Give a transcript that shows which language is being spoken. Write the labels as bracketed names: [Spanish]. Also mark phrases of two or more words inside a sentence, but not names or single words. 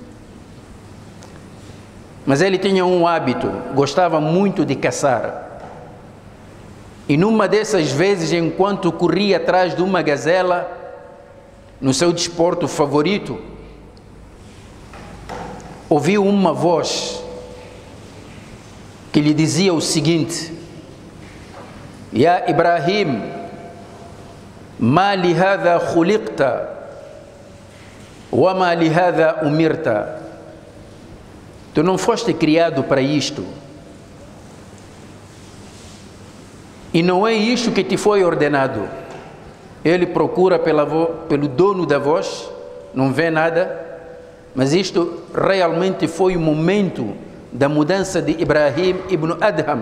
[Portuguese] Mas ele tinha um hábito, gostava muito de caçar. E numa dessas vezes, enquanto corria atrás de uma gazela, no seu desporto favorito, ouviu uma voz que lhe dizia o seguinte: [Arabic] يا إبراهيم، ما لهذا خلقت وَمَا لِهَذَا أُمِرْتَ. [Portuguese] Tu não foste criado para isto, e não é isto que te foi ordenado. Ele procura pelo dono da voz, não vê nada, mas isto realmente foi o momento da mudança de Ibrahim ibn Adham.